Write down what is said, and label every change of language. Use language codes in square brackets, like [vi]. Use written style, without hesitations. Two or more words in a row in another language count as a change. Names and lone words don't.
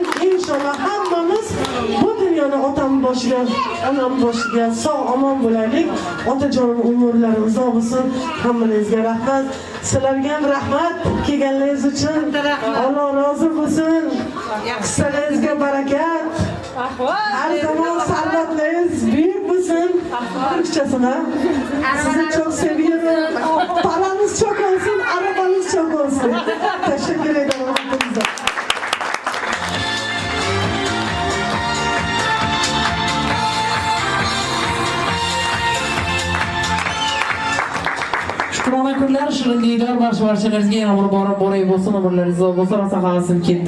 [uz] İnşallah hammamiz bu dunyoni otam boshiga, onam boshiga sog' omon bo'laylik. Otajonim umrlari uzoq bo'lsin. Hammangizga rahmat. Sizlarga ham rahmat kelganingiz uchun. Alloh rozi bo'lsin. Sizlaringizga barakat. [tr] Her zaman servetleriniz büyük bo'lsin. Türkçesine. Sizi çok seviyorum. Paranız çok olsun, arabanız çok olsun. Teşekkür ederim hepinize. [uz] Shukrona kunlar, shirin diydor barcha-barchalaringizga yana bir bora boray bo'lsin, umrlaringiz uzoq bo'lsin, rosa xavasim ketdi.